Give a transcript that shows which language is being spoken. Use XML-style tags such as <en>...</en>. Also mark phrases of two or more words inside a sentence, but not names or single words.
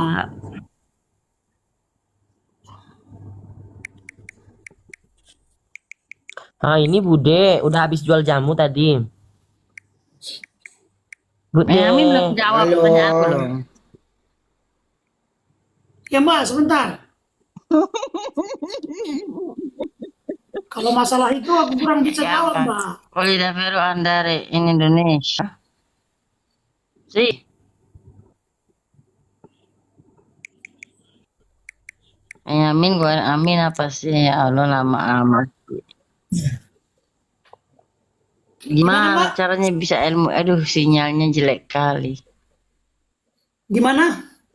<id>Ini Bude udah habis jual jamu tadi. Bude. Amin belum jawab Halo. pertanyaan aku loh. Ya Mbak, sebentar. Kalau masalah itu aku kurang bisa jawab Mbak.</id> <it>Voglio davvero andare in Indonesia? Sì.</it> <id>Amin gue amin apa sih</id> <ar>يا الله</ar> <id>lama amat. Gimana caranya bisa ilmu? Aduh sinyalnya jelek kali. Gimana?</id>